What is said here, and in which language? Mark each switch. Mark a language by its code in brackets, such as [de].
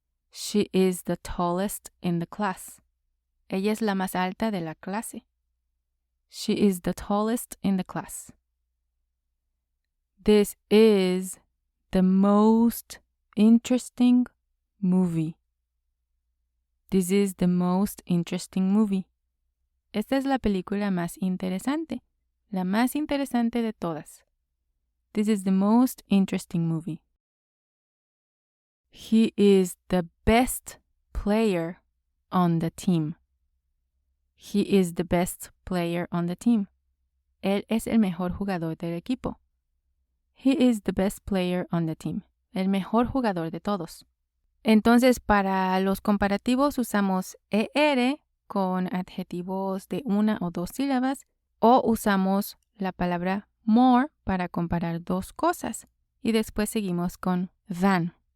[en] She is the tallest in the class. [es] Ella es la más alta de la clase. [en] She is the tallest in the class. This is the most interesting movie. This is the most interesting movie. [es] Esta es la película más interesante, la más interesante de todas. [en] This is the most interesting movie. He is the best player on the team. He is the best player on the team. [es] Él es el mejor jugador del equipo. [en] He is the best player on the team. [es] El mejor jugador de todos. Entonces, para los comparativos usamos ER con adjetivos de una o dos sílabas o usamos la palabra more para comparar dos cosas y después seguimos con than.